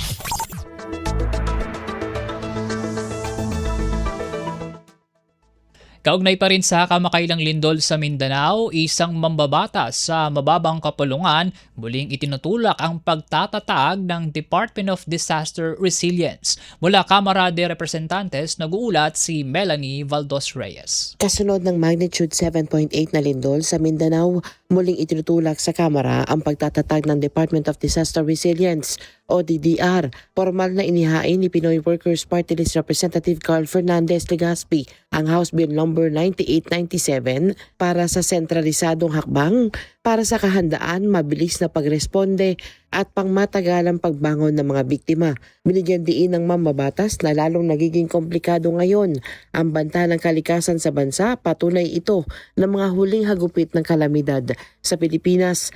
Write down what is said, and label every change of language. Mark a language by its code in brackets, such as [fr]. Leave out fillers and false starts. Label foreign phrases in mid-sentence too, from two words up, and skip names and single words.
[tl] Kaugnay pa rin sa kamakailang lindol sa Mindanao, isang mambabatas sa mababang kapulungan muling itinutulak ang pagtatatag ng Department of Disaster Resilience. Mula Kamara de Representantes, nag-uulat si Melanie Valdos Reyes. Kasunod ng magnitude 7.8 na lindol sa Mindanao, muling itinutulak sa Kamara ang pagtatatag ng Department of Disaster Resilience o DDR. Formal na inihain ni Pinoy Workers Party List Representative Carl Fernandez Legazpi ang House Bill No. 9897 para sa sentralisadong hakbang para sa kahandaan, mabilis na pagresponde at pangmatagalang pagbangon ng mga biktima. Binigyan diin ng mambabatas na lalong nagiging komplikado ngayon ang banta ng kalikasan sa bansa, patunay ito ng mga huling hagupit ng kalamidad sa Pilipinas.